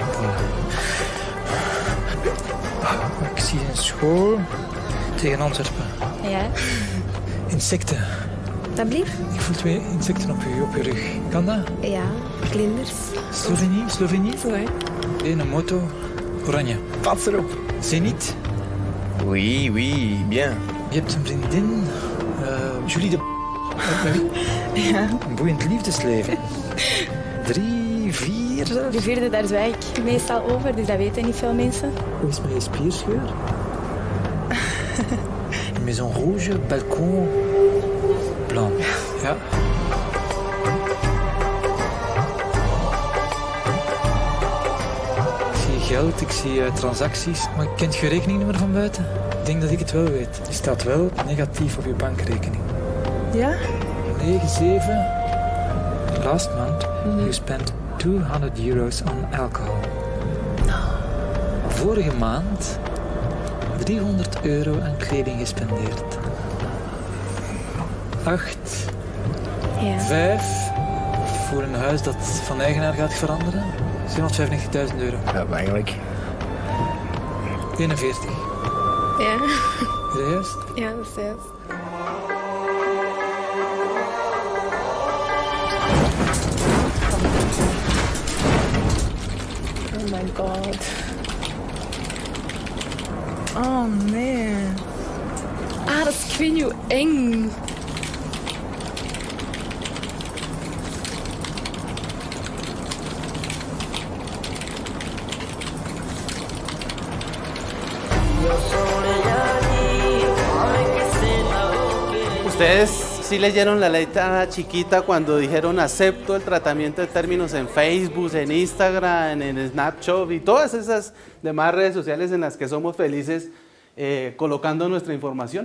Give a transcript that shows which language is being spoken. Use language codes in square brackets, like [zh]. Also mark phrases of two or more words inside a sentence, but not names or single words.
[nl] Ik zie een school tegen Antwerpen. Ja, Insecten. alsjeblieft. Ik voel 2 insecten op je rug. Kan dat? Ja, vlinders. Slovenië? Zo hè. Een moto. Oranje. Pas erop. Zenit. [fr] Oui, oui, bien. [nl] Je hebt een vriendin. Julie de... Ja. Een boeiend liefdesleven. 3, 4 zelfs. De 4e, daar zwijg ik meestal over, dus dat weten niet veel mensen. Hoe is mijn spierscheur? [fr] Maison rouge, balcon blanc. [nl] Ja. Ik zie geld, ik zie transacties, maar kent je rekeningnummer van buiten? Ik denk dat ik het wel weet. Die staat wel negatief op je bankrekening. Ja? 9, 7. [en] Last month, you spent €200 on alcohol. [nl] Vorige maand €300 aan kleding gespendeerd. 8. Ja. 5. Voor een huis dat van eigenaar gaat veranderen. €795.000. Ja, eigenlijk. 41. Ja. Is dat juist? Ja, dat is juist. [en] Oh my god. [nl] Oh nee. Ah, dat is, ik weet niet hoe eng. [es] Ustedes sí leyeron la letra chiquita cuando dijeron acepto el tratamiento de términos en Facebook, en Instagram, en Snapchat y todas esas demás redes sociales en las que somos felices colocando nuestra información.